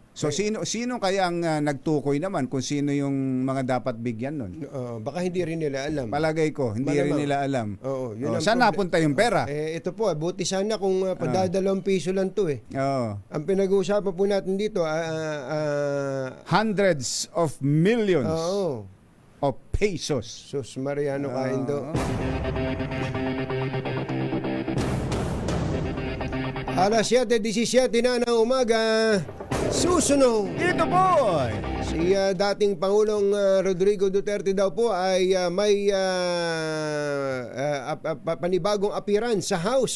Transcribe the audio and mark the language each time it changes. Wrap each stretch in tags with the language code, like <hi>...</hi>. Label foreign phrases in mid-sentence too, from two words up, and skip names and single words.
<tl>So sino kaya ang nagtukoy naman kung sino yung mga dapat bigyan nun? Baka hindi rin nila alam. Palagay ko, hindi rin nila alam. Yun ang saan napunta yung pera? Ito po, buti sana kung $2 lang to eh. Oo. Ang pinag-uusapan po natin dito,</tl> <en>hundreds of millions of pesos.</en> <tl>Sus Mariano Kaindo. Alas 7:17 na ng umaga. Susunod. Ito po. Si dating Pangulong Rodrigo Duterte daw po ay may panibagong appearance sa House.</tl>